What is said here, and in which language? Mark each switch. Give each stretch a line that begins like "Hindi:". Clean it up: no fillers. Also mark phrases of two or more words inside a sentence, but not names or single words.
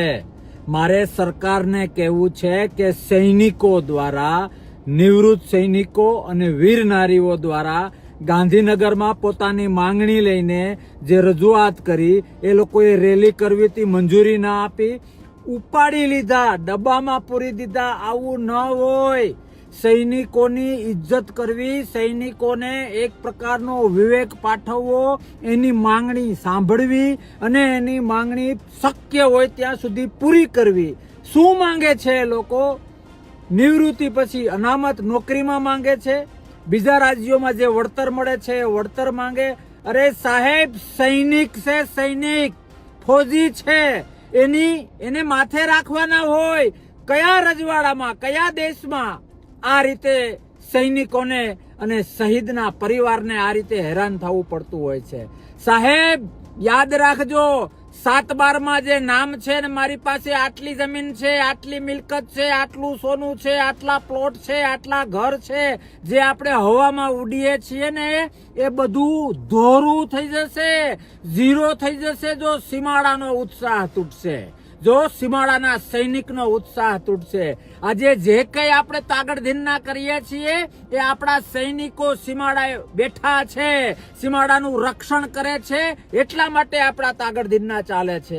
Gujarati: મારે સરકાર ને કહેવું છે કે સૈનિકો દ્વારા, નિવૃત્ત સૈનિકો અને વીર નારીઓ દ્વારા ગાંધીનગર માં પોતાની માંગણી લઈને જે રજૂઆત કરી એ લોકોએ રેલી કરવી તી મંજૂરી ના આપી, ઉપાડી લીધા, ડબ્બામાં પૂરી દીધા। આવું ન હોય। સૈનિકોની ઇજ્જત કરવી, સૈનિકોને એક પ્રકારનો વિવેક પાઠવવો, એની માંગણી સાંભળવી અને એની માંગણી શક્ય હોય ત્યાં સુધી પૂરી કરવી। શું માંગે છે લોકો? નિવૃત્તિ પછી અનામત નોકરીમાં માંગે છે, બીજા રાજ્યોમાં જે વળતર મળે છે વળતર માંગે। અરે સાહેબ, સૈનિક સે સૈનિક ફૌજી છે એને માથે રાખવાના હોય। કયા રજવાડામાં કયા દેશમાં આ રીતે સૈનિકોને અને શહીદના પરિવારને આ રીતે હેરાન થવું પડતું હોય છે। સાહેબ, યાદ રાખજો, 7/12 માં જે નામ છે ને મારી પાસે આટલી જમીન છે, આટલી મિલકત છે, आटલું સોનું છે, આટલા પ્લોટ છે, આટલા ઘર છે, જે આપણે હવામાં ઉડીએ છીએ ને એ બધું ધોરું થઈ જશે, ઝીરો થઈ જશે જો સીમાડાનો ઉત્સાહ તૂટશે, જો સીમાડાના સૈનિકનો ઉત્સાહ તૂટશે। આજે જે કંઈ આપણે તાગડધીનના કરીએ છીએ એ આપણા સૈનિકો સીમાડાએ બેઠા છે, સીમાડાનું રક્ષણ કરે છે, એટલા માટે આપણા તાગડધીનના ચાલે છે।